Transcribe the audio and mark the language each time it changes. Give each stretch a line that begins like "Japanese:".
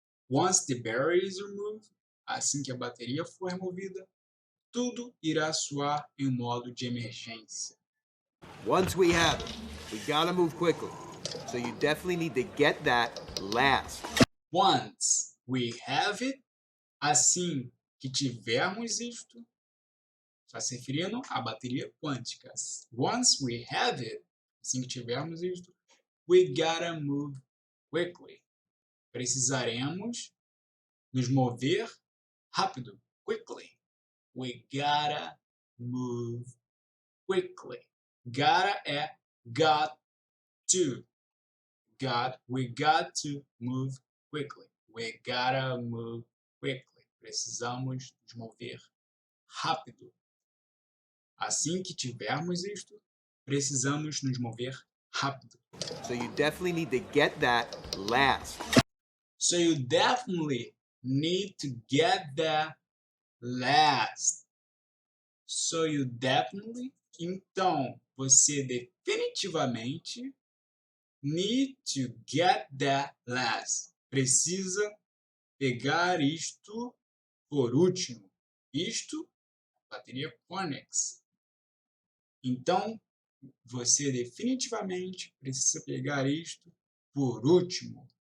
English: Once the battery is removed,
Portuguese: assim que a bateria for removida, tudo irá soar em modo de emergência.
English: Once we have it, we gotta move quickly. So you definitely need to get that last. Once we have it,
Portuguese: assim que tivermos isto, está se referindo à bateria quântica.
English: Once we have it,
Portuguese: assim que tivermos isto,
English: we gotta move quickly.
Portuguese: Precisaremos nos mover rápido, quickly.
English: We gotta move quickly. Gotta é got to. We got to move quickly. We gotta move quickly.
Portuguese: Precisamos nos mover rápido. Assim que tivermos isto, precisamos nos mover rápido.
English: So you definitely need to get that last. So you definitely need to get that last. So you definitely.
Portuguese: Então, você definitivamente
English: need to get that last.
Portuguese: Precisa pegar isto por último. Isto, bateria phonics. Então, você definitivamente precisa pegar isto por último.